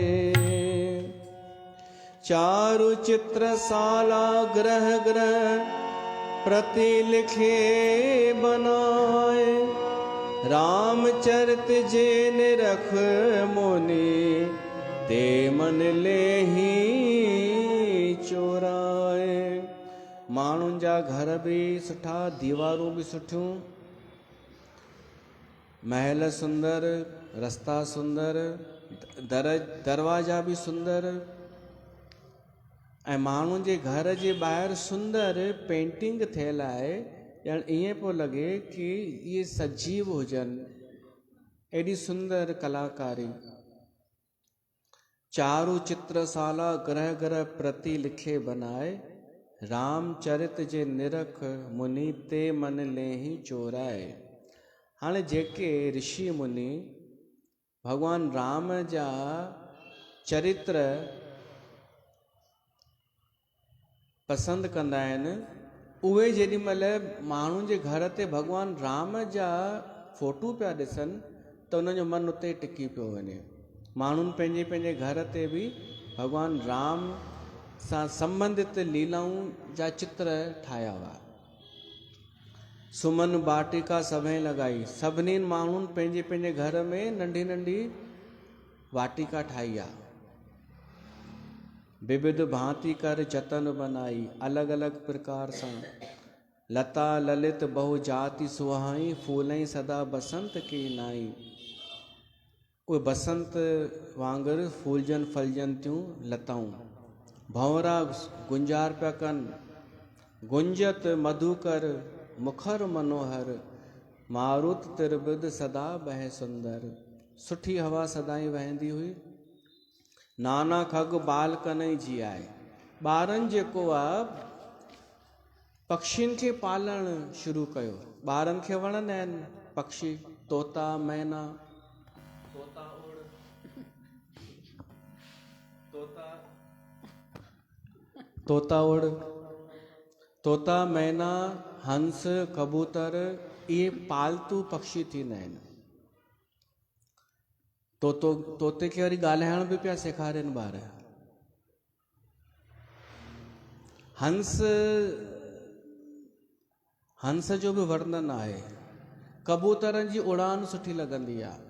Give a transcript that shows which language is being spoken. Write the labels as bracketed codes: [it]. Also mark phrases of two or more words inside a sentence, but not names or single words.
[awa] चारु चित्रशाला ग्रह ग्रह प्रति लिखे बनाए। रामचरित जे निरख मुनि ते मन लेही चोराए। [sd] माण्हुनि जा घर बि सुठा, दीवारूं बि सुठियूं, महल सुंदर, रस्ता सुंदर, दरवाजा बि सुंदर ऐं माण्हुनि जे घर जे ॿाहिरि सुंदर पेंटिंग थियल आहे। ॼण ईअं पियो लॻे कि इहे सजीव हुजनि, एॾी सुंदर कलाकारी। [awa] चारु चित्रशाला ग्रह ग्रह प्रति लिखे बनाए। रामचरित जे निरख मुनि ते मन लेही चोराए। [sd] हाणे जेके ऋषि मुनि भगवान राम जा चरित्र पसंदि कंदा आहिनि, उहे जेॾी महिल माण्हुनि जे घर ते भगवान राम जा फोटू पिया ॾिसनि त उन्हनि जो मनु उते टिकी पियो वञे। माण्हुनि पंहिंजे पंहिंजे घर ते बि भगवान राम सां संबंधित लीलाऊं जा चित्र ठाहिया हुआ। [awa] सुमन वाटिका सभई लॻाई। [sd] सभिनी माण्हुनि पंहिंजे पंहिंजे घर में नंढी नंढी वाटिका ठाही आहे। [awa] विविध भांति कर जतन बनाई। [sd] अलॻि अलॻि प्रकार सां [awa] लता ललित बहु जाति सुहाई, फूलई सदा बसंत की नाई। [sd] उहे बसंत वांगुरु फूलजन फलजन थियूं लताऊं। भंवरा गुंजार पिया कनि, [awa] गुंजत मधुकर मुखर मनोहर, मारुत तिरबिद सदा बह सुंदर। [sd] सुठी हवा सदाई वहंदी हुई। [awa] नाना खग बाल कनई [sd] जी आहे। ॿारनि जेको आहे पक्षियुनि खे पालणु शुरू कयो। ॿारनि खे वणंदा आहिनि पक्षी, तोता मैना। तोता उड़, तोता उड़, तोता मैना, हंस, कबूतर, इहे पालतू पक्षी थींदा आहिनि। तोते खे वरी ॻाल्हाइण बि पिया सेखारनि ॿार। हंस जो बि वर्णन आहे। कबूतरनि जी उड़ान सुठी लॻंदी आहे।